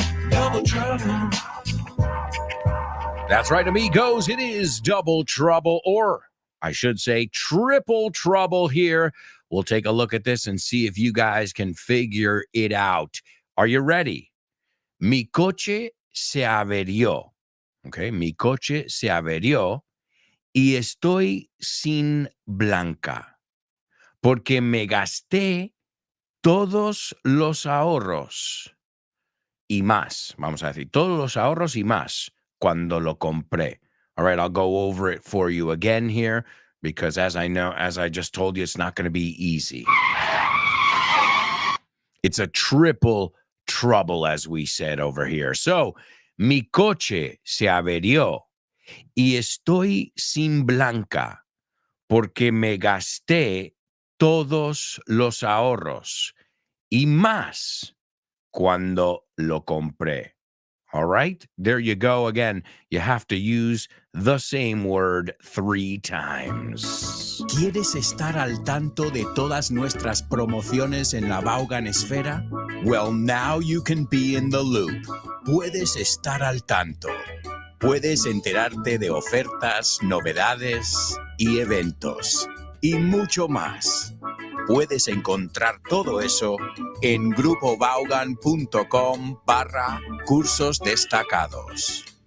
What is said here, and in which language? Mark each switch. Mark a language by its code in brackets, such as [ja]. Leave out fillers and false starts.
[en] Double trouble. That's right, amigos. It is double trouble, or I should say triple trouble here. We'll take a look at this and see if you guys can figure it out. Are you ready? [es] Mi coche se averió. Okay, mi coche se averió y estoy sin blanca porque me gasté todos los ahorros y más. Vamos a decir, todos los ahorros y más cuando lo compré. [en] All right, I'll go over it for you again here because as I just told you, it's not going to be easy. It's a triple trouble, as we said over here. [es] So, mi coche se averió y estoy sin blanca porque me gasté todos los ahorros y más cuando lo compré. [en] All right, there you go. Again, you have to use the same word 3 times. [es] ¿Quieres estar al tanto de todas nuestras promociones en la Vaughan Esfera? [en] Well, now you can be in the loop. [es] Puedes estar al tanto. Puedes enterarte de ofertas, novedades y eventos. Y mucho más. Puedes encontrar todo eso en grupovaughan.com/cursos destacados.